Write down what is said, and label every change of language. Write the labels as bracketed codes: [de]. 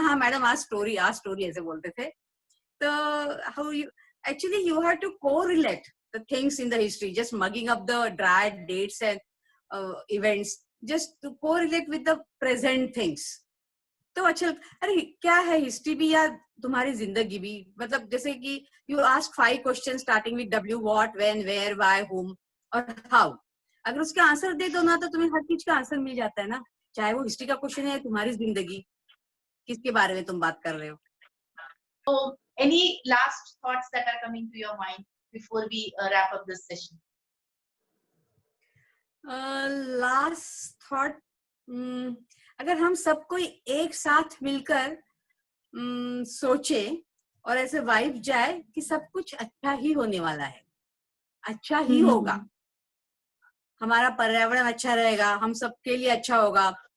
[hi] हाँ मैडम आज स्टोरी ऐसे बोलते थे. [en] तो how you actually you have to correlate the things in the history, just mugging up the dry dates and events, just to correlate with the present things. [hi] तो अच्छा, अरे क्या है हिस्ट्री भी या तुम्हारी जिंदगी भी. मतलब जैसे कि [en] you ask 5 questions starting with W, what, when, where, why, whom और how. [hi] अगर उसका आंसर दे दो ना तो तुम्हें हर चीज का आंसर मिल जाता है ना, चाहे वो हिस्ट्री का क्वेश्चन है, तुम्हारी जिंदगी किसके बारे में तुम बात कर रहे हो. [en] So any last thoughts that are coming to your mind before we wrap up this session? [hi] Last thought, अगर हम सब कोई एक साथ मिलकर सोचे और ऐसे वाइब जाए कि सब कुछ अच्छा ही होने वाला है, अच्छा ही होगा, हमारा पर्यावरण अच्छा रहेगा, हम सबके लिए अच्छा होगा.